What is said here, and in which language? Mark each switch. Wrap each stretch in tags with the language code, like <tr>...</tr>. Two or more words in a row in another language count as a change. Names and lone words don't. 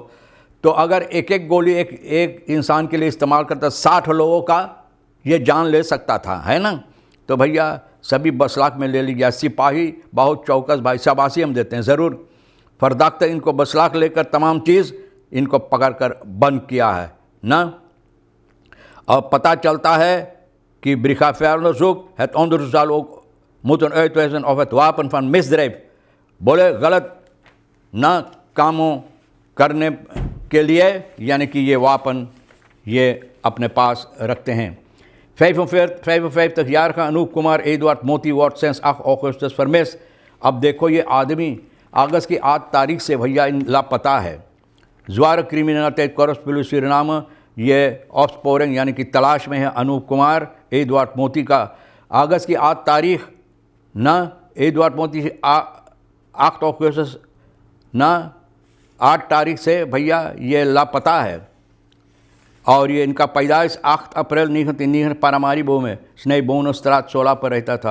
<hns>तो अगर एक एक गोली एक इंसान के लिए इस्तेमाल करता 60 लोगों का ये जान ले सकता था, है ना। तो भैया सभी बसलाक में ले लिया, सिपाही बहुत चौकस भाई, शाबाशी हम देते हैं ज़रूर। फरदाख्त इनको बसलाक लेकर तमाम चीज़ इनको पकड़कर बंद किया है ना। और पता चलता है कि</hns> <nl>brigadeonderzoek het onderzoek zal ook moeten uitwijzen of het wapen van misdrijf,</nl> <hns>बोले गलत ना कामों करने के लिए यानी कि ये वापन ये अपने पास रखते हैं।</hns> <nl>55-jarige अनूप कुमार एडवर्ड मोती wordt sinds 8 Augustus vermist।</nl> <hns>अब देखो ये आदमी अगस्त की 8 तारीख से भैया इन लापता है।</hns> <nl>zware criminaliteit korpspolisie Suriname</nl> <hns>ये ऑप्सपोरिंग यानी कि तलाश में है अनूप कुमार एडवर्ड मोती का। अगस्त की 8 तारीख ना एडवर्ड मोती 8 अगस्त ना 8 तारीख से भैया ये लापता है। और ये इनका पैदाइश 8 अप्रैल 1999 पारामारीबो में स्नेह बोनस्त्रात 16 पर रहता था।</hns>